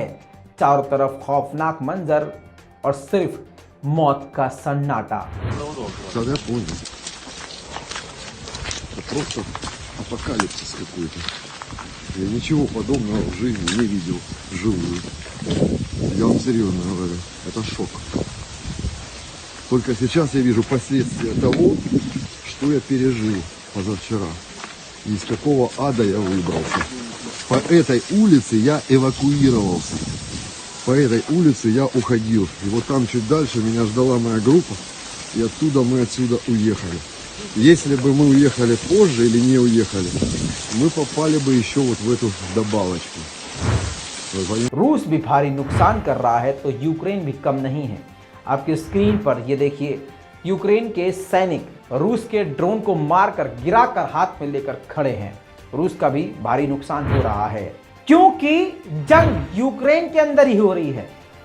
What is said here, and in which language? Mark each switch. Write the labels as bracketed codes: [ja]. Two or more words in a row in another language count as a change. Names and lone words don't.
[hi] चारों तरफ खौफनाक मंजर और सिर्फ मौत का सन्नाटा। [ru] Просто апокалипсис какой-то. Я ничего подобного в жизни не видел вживую. Я вам серьезно говорю, это шок. Только сейчас я вижу последствия того, что я пережил позавчера. И из какого ада я выбрался. По этой улице я эвакуировался. По этой улице я уходил. И вот там чуть дальше меня ждала моя группа. И оттуда мы отсюда уехали. Если бы мы уехали позже или не уехали, мы попали бы еще вот в эту добавочку. [hi] रूस भी भारी नुकसान कर रहा है तो यूक्रेन भी कम नहीं है। आपकी स्क्रीन पर ये देखिए, यूक्रेन के सैनिक रूस के ड्रोन को मारकर गिराकर हाथ में लेकर खड़े हैं। रूस का भी भारी नुकसान हो रहा है क्योंकि जंग यूक्रेन के अंदर ही हो रही है।